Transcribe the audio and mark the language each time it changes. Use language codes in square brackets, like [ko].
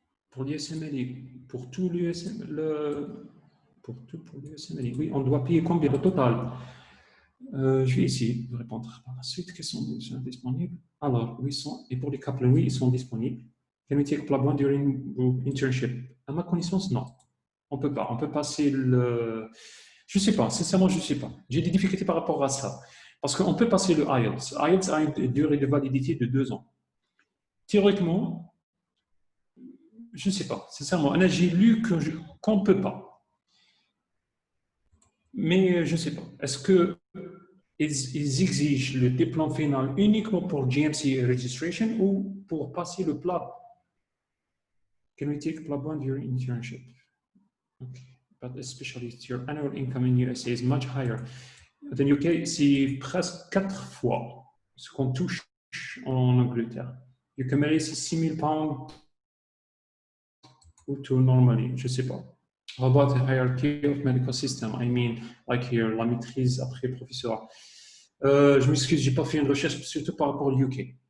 [fr] Pour l'USMLE, pour tout l'USMLE, pour l'USMLE, oui, on doit payer combien au total? Je vais essayer de répondre par la suite. Quels sont déjà disponibles? Alors, oui, et pour les Kaplan, oui, ils sont disponibles. [en] Can we take Plab 1 during group internship? [fr] À ma connaissance, non. On ne peut pas. On peut passer le... Je ne sais pas. Sincèrement, je ne sais pas. J'ai des difficultés par rapport à ça. Parce qu'on peut passer le IELTS. IELTS a une durée de validité de 2 ans. Théoriquement, je ne sais pas. Sincèrement, j'ai lu qu'on ne peut pas. Mais je ne sais pas. Est-ce qu'ils exigent le diplôme final uniquement pour GMC registration ou pour passer le PLAB? [en] Can we take PLAB 1 during internship? Okay. But especially your annual income in USA is much higher than UK. [fr] C'est presque 4 fois ce qu'on touche en Angleterre. [en] You can marry 6 000 pounds to normally, [fr] je ne sais pas. [en] How about the hierarchy of medical system? I mean, like here, [fr] la maîtrise après professeur. Je m'excuse, je n'ai pas fait une recherche, surtout par rapport au UK.